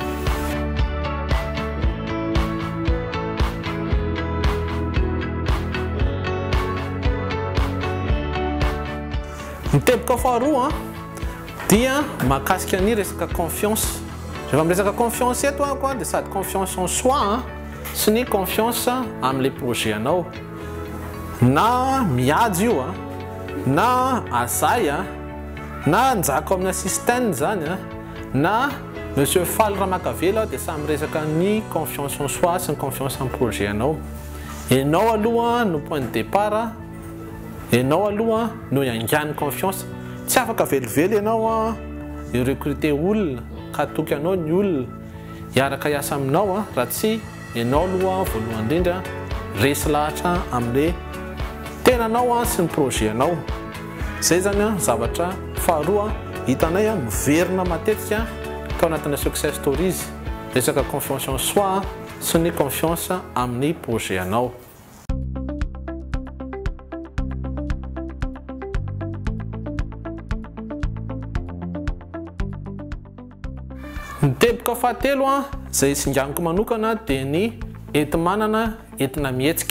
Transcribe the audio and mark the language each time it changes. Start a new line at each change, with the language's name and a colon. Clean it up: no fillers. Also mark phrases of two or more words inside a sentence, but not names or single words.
Malagasy: Ny teboka faharoa dia mahakasika ny resaka confiance. Rehefa miresaka confiance eto dia sady
French: confiance en soi
Malagasy: sy ny confiance amin'le projet anao na miady io na azay na njaka amin'ny assistance zany na monsieur Fall Ramakavela dia samy resaka ny
French: confiance en soi
Malagasy: sy ny
French: confiance en projet
Malagasy: anao. Ianao aloha no
French: point de départ
Malagasy: ianao aloha no iangan'ny confiance tsy afaka velively ianao recruter olona ka toky anao ny olona hiaraka hiasa aminao raha tsy ianao aloha voalohany indrindra resy lahatra amin'le tenanao sy ny projet anao. Zay zany zavatra faharoa hitanay miverina matetika tao anatin'ny
English: success stories
Malagasy: resaka
French: confiance en soi
Malagasy: sy ny confiance amin'ny projet anao. Ny teboka fahatelo zay singaniko manokana dia ny enti-manana entina mihetsika.